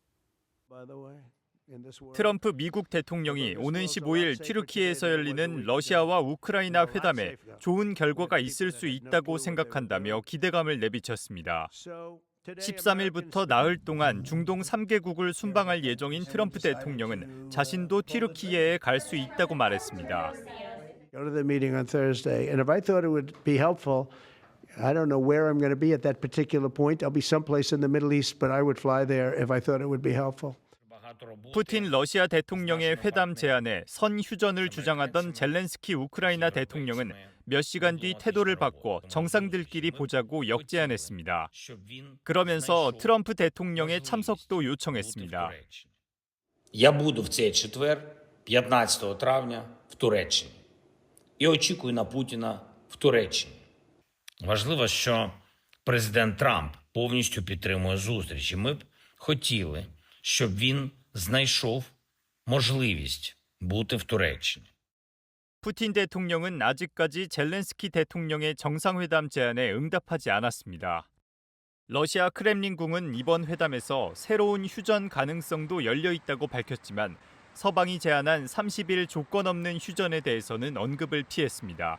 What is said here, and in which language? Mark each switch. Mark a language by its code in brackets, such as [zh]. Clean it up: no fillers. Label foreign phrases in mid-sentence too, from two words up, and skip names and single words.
[ko] 트럼프 미국 대통령이 오는 15일 튀르키예에서 열리는 러시아와 우크라이나 회담에 좋은 결과가 있을 수 있다고 생각한다며 기대감을 내비쳤습니다. 13일부터 나흘 동안 중동 3개국을 순방할 예정인 트럼프 대통령은 자신도 튀르키예에 갈 수 있다고 말했습니다. [en] Go to the meeting on Thursday, and if I thought it would be helpful, I don't know where I'm going to be at that particular point. I'll be someplace in the Middle East, but I would fly there if I thought it would be helpful. [ko] 푸틴 러시아 대통령의 회담 제안에 선휴전을 주장하던 젤렌스키 우크라이나 대통령은 몇 시간 뒤 태도를 바꿔 정상들끼리 보자고 역제안했습니다. 그러면서 트럼프 대통령의 참석도 요청했습니다. [uk] Я буду в цей четвер, 15 травня, в Туреччині. І очікую на Путіна в Туреччині. Важливо, що президент Трамп повністю підтримує зустріч. І ми б хотіли, щоб він знайшов можливість бути в Туреччині. [ko] 푸틴 대통령은 아직까지 젤렌스키 대통령의 정상회담 제안에 응답하지 않았습니다. 러시아 크렘린궁은 이번 회담에서 새로운 휴전 가능성도 열려 있다고 밝혔지만 서방이 제안한 30일 조건 없는 휴전에 대해서는 언급을 피했습니다.